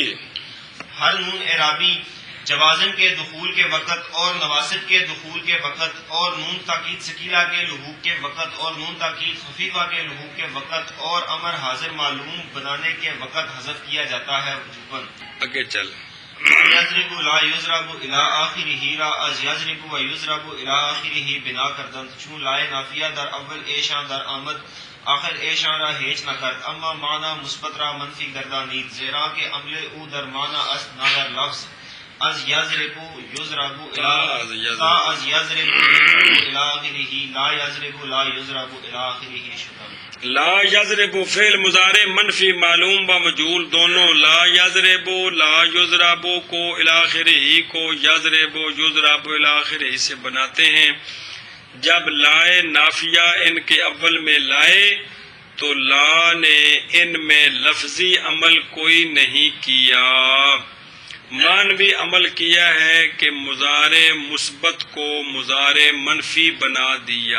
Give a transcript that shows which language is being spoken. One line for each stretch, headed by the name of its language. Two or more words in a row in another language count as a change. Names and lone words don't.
Urdu: ہر نون عرابی جوازم کے دخول کے وقت اور نواسب کے دخول کے وقت اور نون تاکید سکیلا کے لحوق کے وقت اور نون تاکید خفیفہ کے لحوق کے وقت اور امر حاضر معلوم بنانے کے وقت حذف کیا جاتا ہے وجوباً. آگے چل.
Arabic: یضرب لا یضرب الی آخرہ
Persian: را از
Arabic: یضرب و یضرب الی آخرہ
Persian: بنا کردند چون لائے نافیہ در اول ایشان در آمد آخر ایشان را ہیچ نہ کرد. اما معنی مثبت را منفی گردانید زیرا کہ عمل او در معنی است نہ در لفظ.
Arabic: از یضرب یضرب الی از یضرب الی آخرہ
Persian: لا یضرب لا یضرب الی آخرہ شدہ.
Arabic: لا یضرب
Urdu: فعل مضارع منفی معلوم و مجہول دونوں.
Arabic: لا یضرب لا یضرب
Urdu: کو الاخرہ کو
Arabic: یضرب یضرب الاخرہ
Urdu: سے بناتے ہیں. جب لائے نافیہ ان کے اول میں لائے تو لا نے ان میں لفظی عمل کوئی نہیں کیا، معنوی عمل کیا ہے کہ مضارع مثبت کو مضارع منفی بنا دیا.